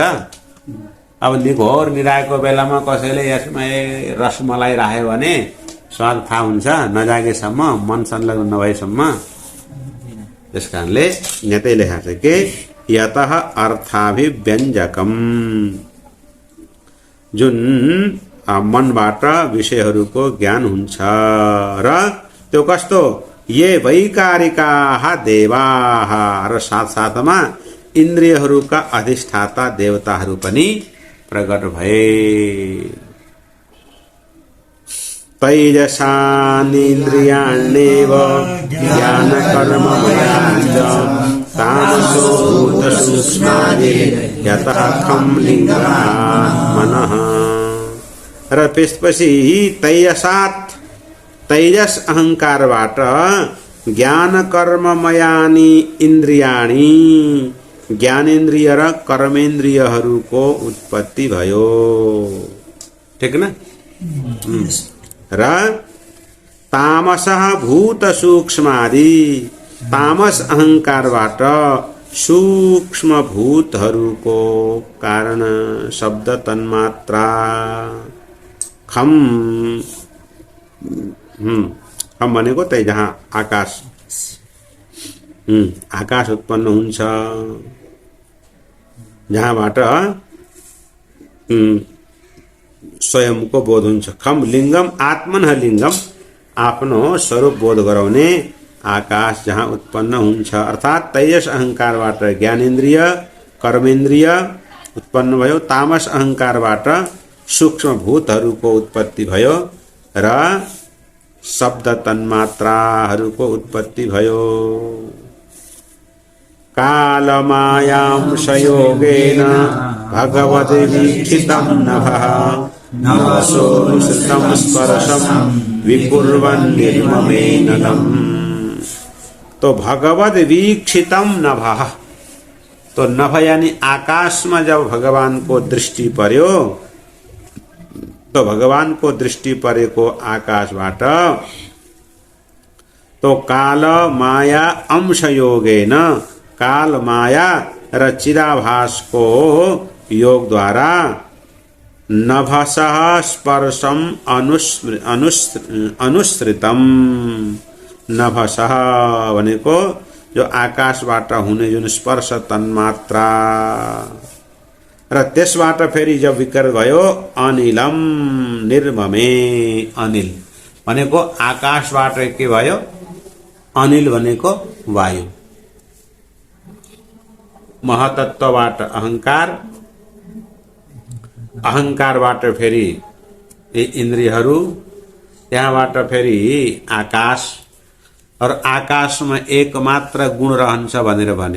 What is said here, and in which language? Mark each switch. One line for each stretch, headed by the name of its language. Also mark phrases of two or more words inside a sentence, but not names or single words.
Nepali: अब घोर निदाएको बेलामा कसैले यसमा रसमलाई राख्यो भने स्वाद थाहा हुन्छ नजागेसम्म, मन संलग्न नभएसम्म। त्यसकारणले यतै लेखा छ कि
Sanskrit: यतः अर्थाभिव्यञ्जकम,
Nepali: जुन मनबाट विषयहरूको ज्ञान हुन्छ। र त्यो कस्तो?
Sanskrit: ये वैकारिकाः देवाः,
Nepali: र साथसाथमा इन्द्रियहरूका अधिष्ठाता देवताहरू पनि प्रकट भए।
Sanskrit: तैजसानिन्द्रियाण्येव ज्ञानकर्ममयाञ्च तामसो भूतसूक्ष्मादि यतः खं लिङ्गात्मनः।
Nepali: र त्यसपछि तैजसात्, तैजस अहंकारबाट
Sanskrit: ज्ञान कर्ममयानि इन्द्रियाणि,
Nepali: ज्ञानेन्द्रिय र कर्मेन्द्रियहरूको उत्पत्ति भयो। ठीक न? र
Sanskrit: तामसः भूत सूक्ष्मादि,
Nepali: तामस अहंकारबाट सूक्ष्म भूतहरूको कारण शब्द तन्मात्रा खम, खम भनेको त्यही जहाँ आकाश, आकाश उत्पन्न हुन्छ, जहाँबाट स्वयंको बोध हुन्छ।
Sanskrit: खम लिङ्गम आत्मनः लिङ्गम,
Nepali: आफ्नो स्वरूप बोध गराउने आकाश जहाँ उत्पन्न हुन्छ। अर्थात् तैजस अहंकारबाट ज्ञानेन्द्रिय कर्मेन्द्रिय उत्पन्न भयो, तामस अहंकारबाट सूक्ष्म भूतहरूको उत्पत्ति भयो र शब्द तन्मात्राहरूको उत्पत्ति भयो।
Sanskrit: कालमायांशयोगेन भगवद्वीक्षितं नभः नभसोऽनुसृतं स्पर्शं विकुर्वन् निर्ममेनलम्। तो भगवद्वीक्षितं नभः,
Hindi: तो नभ यानी आकाश में जब
Nepali: भगवान को दृष्टि पर्यो, तो भगवान को दृष्टि परेको आकाशबाट तो
Sanskrit: काल माया अंश योगेन,
Nepali: काल माया र चिदाभास को योग द्वारा
Sanskrit: नभसः स्पर्शम अनुसृतम,
Nepali: नभसः भनेको जो आकाशबाट हुने जुन स्पर्श तन्मात्रा, र त्यसबाट फेरि जब विकर भयो
Sanskrit: अनिलम निर्ममे,
Nepali: अनिल भनेको आकाशबाट के भयो? अनिल भनेको वायु, महतत्वबाट अहंकार, अहंकारबाट फेरि इन्द्रियहरू, त्यहाँबाट फेरि आकाश, और आकाशमा एक मात्र गुण रहन्छ भनेर भन्यो।